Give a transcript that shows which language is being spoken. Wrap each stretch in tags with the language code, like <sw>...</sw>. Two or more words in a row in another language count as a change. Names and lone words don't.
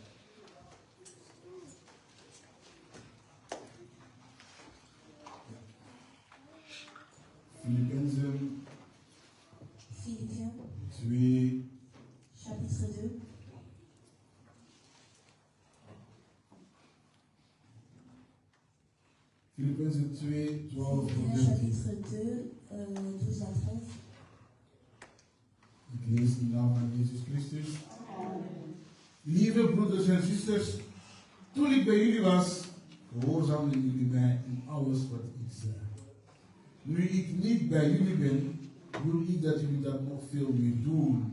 <nl>Filippenzen</nl> <fr>Philippiens,</fr> <nl>2.</nl> <fr>chapitre 2.</fr> <nl>Filippenzen 2, 12 tot</nl> <fr>Philippiens,</fr> <nl>13.</nl> <fr>chapitre 2, 12 à 13.</fr> <nl>Ik lees in de naam van Jezus Christus. Lieve broeders en zusters, toen ik bij jullie was, gehoorzaamden jullie mij in alles wat ik zei. Nu ik niet bij jullie ben, wil ik dat jullie dat nog veel meer doen.</nl>